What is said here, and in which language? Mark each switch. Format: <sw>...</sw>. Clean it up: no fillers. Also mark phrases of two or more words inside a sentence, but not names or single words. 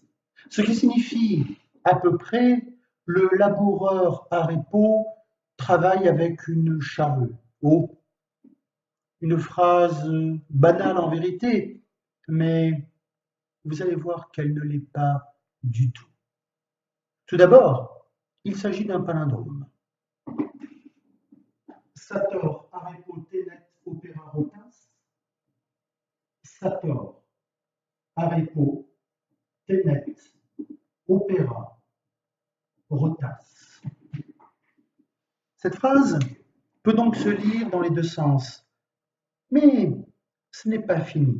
<fr>Ce qui signifie à peu près le laboureur Arepo travaille avec une charrue. Oh, une phrase banale en vérité, mais vous allez voir qu'elle ne l'est pas du tout. Tout d'abord, il s'agit d'un palindrome.</fr> <la>Sator, Arepo, Tenet, Opéra, Rotas. Sator, Arepo, Tenet, Opéra, Rotas.</la> <fr>Cette phrase peut donc se lire dans les deux sens, mais ce n'est pas fini.</fr>